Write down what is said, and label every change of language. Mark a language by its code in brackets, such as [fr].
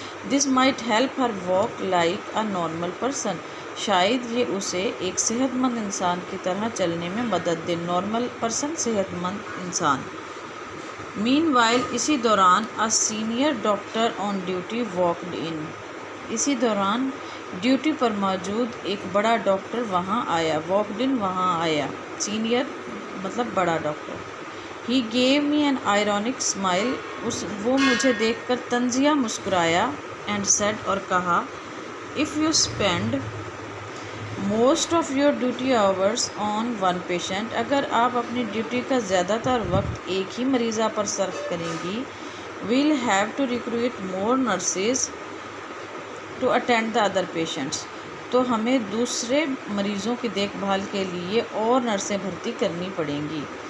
[en] this might help her walk like a normal person، [ur] شاید یہ اسے ایک صحت مند انسان کی طرح چلنے میں مدد دے. نارمل پرسن صحت مند انسان. meanwhile اسی دوران [en] a senior doctor on duty walked in، [ur] اسی دوران ڈیوٹی پر موجود ایک بڑا ڈاکٹر وہاں آیا. walked in وہاں آیا. سینئر مطلب بڑا doctor. [en] he gave me an ironic smile، [ur] وہ مجھے دیکھ کر طنزیہ مسکرایا. [en] and said [ur] اور کہا [en] if you spend most of your duty hours on one patient، [ur] اگر آپ اپنی ڈیوٹی کا زیادہ تر وقت ایک ہی مریضہ پر صرف کریں گی [en] we'll have to recruit more nurses to attend the other patients، [ur] تو ہمیں دوسرے مریضوں کی دیکھ بھال کے لیے اور نرسیں بھرتی کرنی پڑیں گی.